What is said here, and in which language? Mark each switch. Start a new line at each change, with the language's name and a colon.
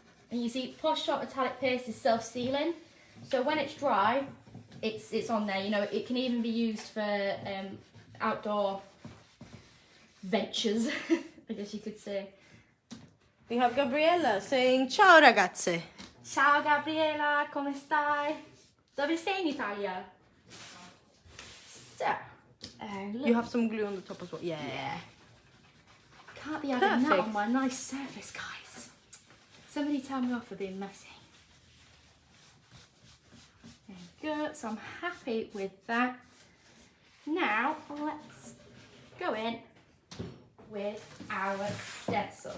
English: And you see, Posh metallic paste is self-sealing, so when it's dry, it's on there. You know, it can even be used for outdoor ventures, I guess you could say. We have Gabriella saying
Italian: ciao ragazze. Ciao Gabriela, come stai? Dove sei in Italia?
English: So, look. You have some glue on the top as well. Yeah. Can't be having that on my nice surface, guys. Somebody tell me off for being messy. There you go. So I'm happy with that. Now let's go in with our stencil.